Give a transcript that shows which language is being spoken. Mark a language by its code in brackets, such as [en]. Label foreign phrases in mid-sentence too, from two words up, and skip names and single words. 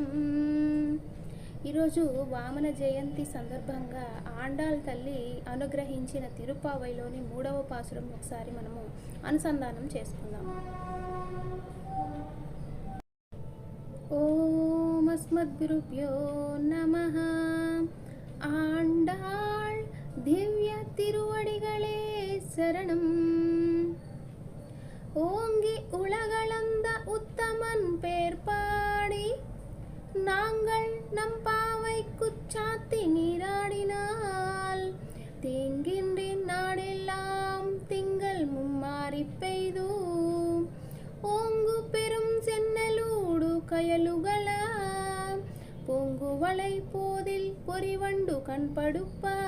[te] ఈరోజు వామన జయంతి సందర్భంగా ఆండాళ్ తల్లి అనుగ్రహించిన తిరుప్పావైలోని 3వ పాసురం ఒకసారి మనము అనుసంధానం చేసుకుందాం. [sa] ఓం అస్మద్గురుభ్యో నమః. [ta] ఆండాళ్ திவ்ய திருவடிகளே சரணம். ஓங்கி உலகளந்த உத்தமன் பேர் பாடி நாங்கள் நம் பாவைக்கு சாத்தி நீராடினால் தீங்கின்றி நாடெல்லாம் திங்கள் மும்மாறி பெய்து ஓங்கு பெரும் சென்னலூடு கயலுகள பொங்குவளை போதில் பொறிவண்டு கண்படுப்ப